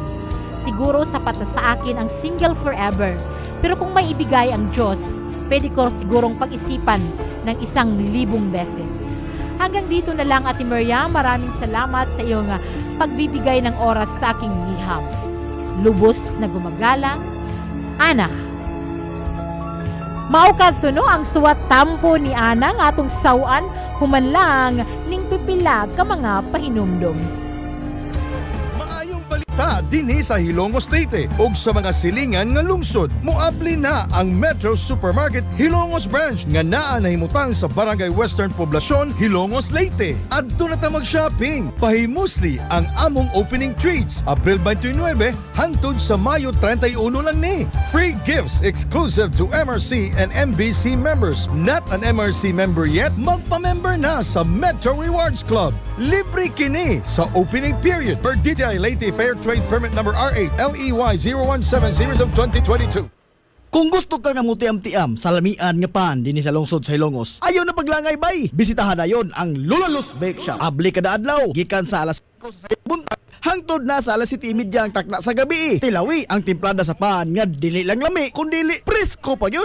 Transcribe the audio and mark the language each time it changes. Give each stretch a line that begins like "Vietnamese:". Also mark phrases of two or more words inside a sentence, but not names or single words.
Filipino: Siguro sapat na sa akin ang
English: single forever.
Filipino: Pero kung may ibigay ang Diyos, pwede ko sigurong pag-isipan ng 1,000 beses. Hanggang dito na lang, Ate Maria. Maraming salamat sa iyong pagbibigay ng oras sa aking liham. Lubos na gumagalang, Ana.
Cebuano: Maukad to no ang suwat tampo ni Ana nga atong sawan humanlang ning pipilag ka mga pahinumdom. Ta dinhi sa Hilongos Leyte ug sa mga silingan nga lungsod moapli na ang Metro Supermarket Hilongos Branch nga naa nahimutang sa Barangay Western Poblacion, Hilongos Leyte. Adto na ta mag-shopping. Pahimusli ang among
English: opening treats
Cebuano: April 29 hangtod sa Mayo 31 lang ni.
English: Free gifts exclusive to MRC and MBC members. Not an MRC member yet?
Cebuano: Magpa-member na sa Metro Rewards Club. Libre kini sa
English: opening period per DTI Leyte Fair Trade Permit number R8 LEY 0170 of 2022.
Cebuano: Kung gusto ka nga mutiam-tiam sa lamian nga pan dinhi sa lungsod sa Hilongos, ayaw na paglangay bay. Bisitahan na yon ang Lulalos Bake Shop. Abli kada adlaw gikan sa alas 5 sa buntag hangtod na sa alas 7:30 ang takna sa gabi. Tilawi ang timplada sa pan nga dili lang lami kundi presko pa yun.